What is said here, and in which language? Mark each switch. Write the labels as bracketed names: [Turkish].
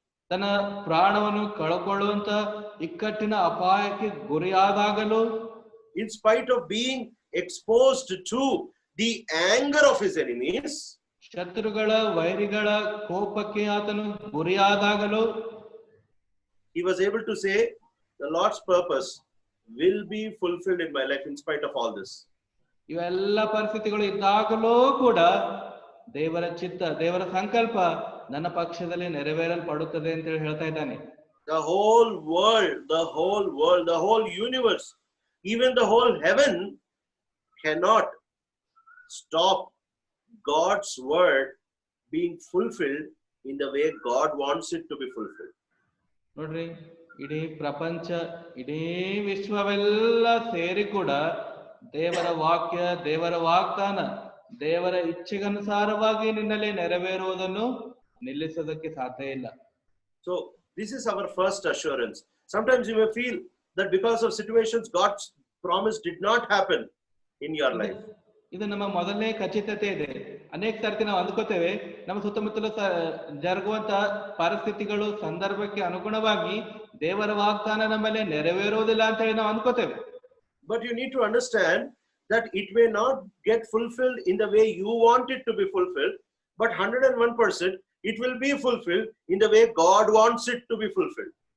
[Kannada] ತನ್ನ ಪ್ರಾಣವನ್ನು ಕಳಕೊಳ್ಳುವಂತ ಇಕ್ಕಟ್ಟಿನ ಅಪಾಯಕ್ಕೆ ಗುರಿಯಾದಾಗಲೂ, [English] in spite of being exposed to the anger of his enemies, [Kannada] ಶತ್ರುಗಳ ವೈರಿಗಳ ಕೋಪಕ್ಕೆ ಆತನು ಗುರಿಯಾದಾಗಲೂ [English] he was able to say, the Lord's purpose will be fulfilled in my life in spite of all this. [Kannada] ಇವೆಲ್ಲ ಪರಿಸ್ಥಿತಿಗಳು ಇದ್ದಾಗಲೂ ಕೂಡ ದೇವರ ಚಿತ್ತ, ದೇವರ ಸಂಕಲ್ಪ ನನ್ನ ಪಕ್ಷದಲ್ಲಿ ನೆರವೇರಲ್ಪಡುತ್ತದೆ ಅಂತ ಹೇಳಿ ಹೇಳ್ತಾ ಇದ್ದಾನೆ. [English] The whole world, the whole universe, even the whole heaven cannot stop God's word being fulfilled in the way God wants it to be fulfilled. [Kannada] ನೋಡ್ರಿ, ಇಡೀ ಪ್ರಪಂಚ, ಇಡೀ ವಿಶ್ವವೆಲ್ಲ ಸೇರಿ ಕೂಡ ದೇವರ ವಾಕ್ಯ, ದೇವರ ವಾಗ್ದಾನ, ದೇವರ ಇಚ್ಛೆಗನುಸಾರವಾಗಿ ನಿನ್ನಲ್ಲಿ ನೆರವೇರುವುದನ್ನು ನಿಲ್ಲಿಸೋದಕ್ಕೆ ಸಾಧ್ಯ ಇಲ್ಲ. [English] So this is our first assurance. Sometimes you may feel that because of situations God's promise did not happen in your life. [Kannada] ಇದು ನಮ್ಮ ಮೊದಲನೇ ಖಚಿತತೆ ಇದೆ. ಅನೇಕ ಸರ್ತಿ ನಾವು ಅಂದ್ಕೋತೇವೆ ನಮ್ಮ ಸುತ್ತಮುತ್ತಲು ಜರುಗುವಂತ ಪರಿಸ್ಥಿತಿಗಳು, ಸಂದರ್ಭಕ್ಕೆ ಅನುಗುಣವಾಗಿ ದೇವರ ವಾಗ್ದಾನ ನಮ್ಮಲ್ಲಿ ನೆರವೇರುವುದಿಲ್ಲ ಅಂತ ಹೇಳಿ ನಾವು ಅಂದ್ಕೋತೇವೆ. [English] But you need to understand that it may not get fulfilled in the way you want it to be fulfilled, but 101% it will be fulfilled in the way God wants it to be fulfilled.